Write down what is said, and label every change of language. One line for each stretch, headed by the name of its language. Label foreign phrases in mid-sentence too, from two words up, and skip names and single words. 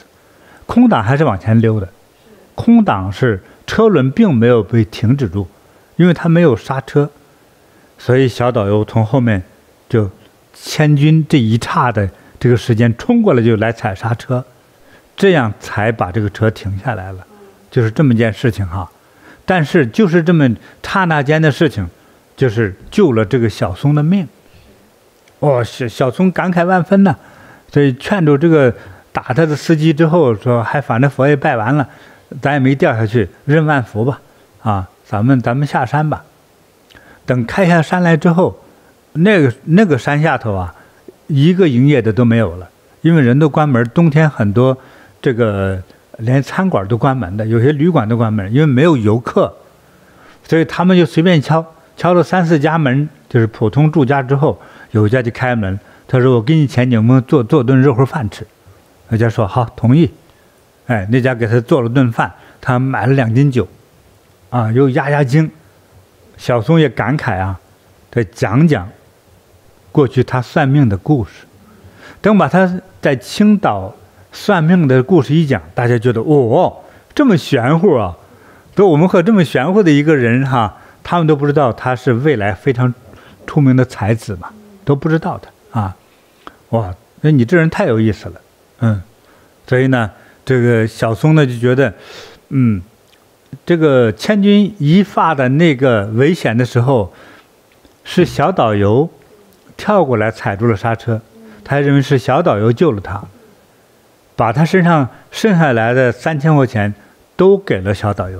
Chinese: 空檔還是往前溜的，空檔是車輪並沒有被停止住，因為它沒有剎車，所以小導遊從後面就千鈞這一剎的這個時間衝過來就來踩剎車，這樣才把這個車停下來了，就是這麼一件事情哈。但是就是這麼剎那間的事情，就是救了這個小松的命。哦，小松感慨萬分呢，所以勸住這個打他的司機之後說，還反正佛也拜完了，咱也沒掉下去，認萬福吧，啊，咱們下山吧。等開下山來之後，那個山下頭啊，一個營業的都沒有了，因為人都關門，冬天很多這個連餐館都關門的，有些旅館都關門，因為沒有遊客，所以他們就隨便敲了3、4家門，就是普通住家之後，有一家就開門，他說我給你錢，你有沒有做頓熱乎飯吃？那家說好，同意。哎，那家給他做了頓飯，他買了2斤酒，啊，又壓驚。小松也感慨啊，他講過去他算命的故事。等把他在青島算命的故事一講，大家覺得哦，這麼玄乎啊！都我們和這麼玄乎的一個人哈，他們都不知道他是未來非常出名的才子嘛，都不知道的啊！哇，那你這人太有意思了，所以呢，這個小松呢就覺得，這個千鈞一髮的那個危險的時候，是小導遊跳過來踩住了剎車，他還認為是小導遊救了他，把他身上剩下來的3000塊錢都給了小導遊。